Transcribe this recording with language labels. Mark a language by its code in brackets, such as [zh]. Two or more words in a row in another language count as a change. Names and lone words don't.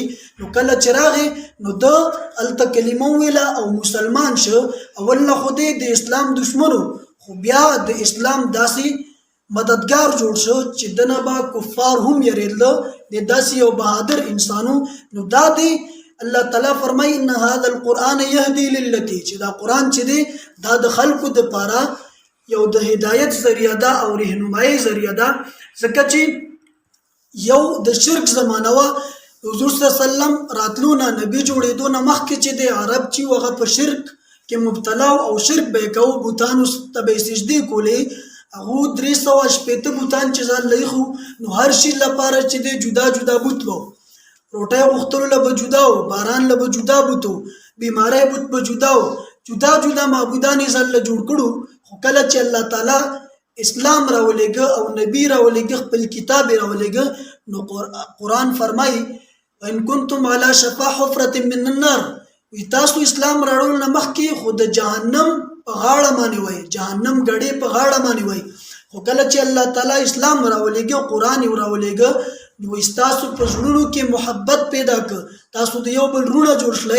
[ps] نو کله چې راغی نو ده هلته کلمه وویله او مسلمان شو. اول نه خو د اسلام دشمنو، خو بیا د اسلام داسې مددگار جوړ شو چې دنه به کفار هم یریدله. د داسې یو بهادر انسانو. نو دا دی الله تعالی فرمای [ar] ان هذا القرآن يهدي للتي، [ps] چې دا قرآن چې دی دا د خلکو دپاره یو د هدایت ذریعه ده او رهنمایي ذریعه ده. ځکه چې یو د شرک زمانه وه، حضور [ar] صلی الله علیه وسلم [ps] راتلو نه نبي جوړېدو نه مخکې چې د عرب چې هغه په شرک کې مبتلا او شرک به یې کوو، بوتانو ته به یې سجدې کولې. هغو 380 بوتان چې ځان لیخو، نو هر شي لپاره چې دی جدا جدا بوت و. روټۍ غوښتلو له به جدا و، باران له به جدا بوت و، بیماری بوت به جدا و، جدا جدا معبودان یې ځان له جوړ کړو. خو کله چې الله تعالی اسلام راولېږه او نبي راولېږه، خپل کتاب یې راولېږه، نو قرآن فرمایي [ar] وان کنتم علی شفا حفرة من النار، [ps] وی تاسو اسلام راوړلو نه مخکې خو د جهنم په غاړه باندې وای، جهنم ګړې په غاړه باندې وای. خو کله چې الله تعالی اسلام راولېږه، قرآن یې راولېږه، نو ستاسو په زړونو کې محبت پیدا کړ، تاسو د یو بل رونه جوړ شئ.